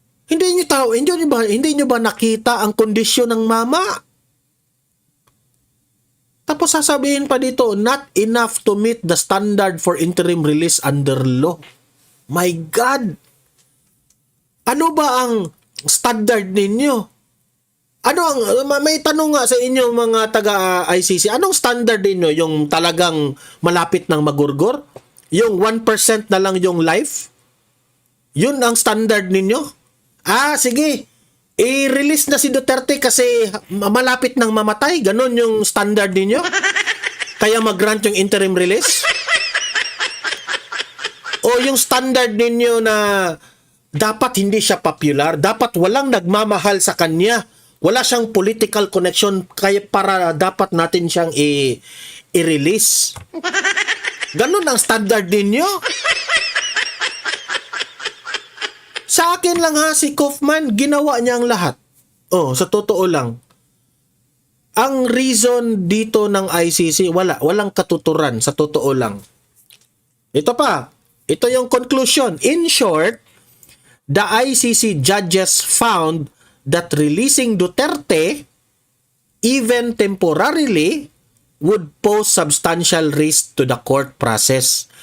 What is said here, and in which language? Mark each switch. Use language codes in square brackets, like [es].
[tl] Hindi nyo ba nakita ang kondisyon ng mama? Tapos sasabihin pa dito, [en] not enough to meet the standard for interim release under law. My God! [tl] Ano ba ang standard ninyo? May tanong nga sa inyo mga taga-ICC, anong standard ninyo? Yung talagang malapit ng magurgor? Yung 1% na lang yung life? Yun ang standard ninyo? Sige. I-release na si Duterte kasi malapit ng mamatay? Ganon yung standard ninyo? Kaya mag-grant yung interim release? O yung standard ninyo na dapat hindi siya popular, dapat walang nagmamahal sa kanya, wala siyang political connection, kaya para dapat natin siyang i-release. Ganun ang standard ninyo. Sa akin lang si Kaufman, ginawa niya ang lahat. Sa totoo lang. Ang reason dito ng ICC, walang katuturan, sa totoo lang. Ito pa, ito yung conclusion. [en] In short, the ICC judges found that releasing Duterte, even temporarily, would pose substantial risk to the court process.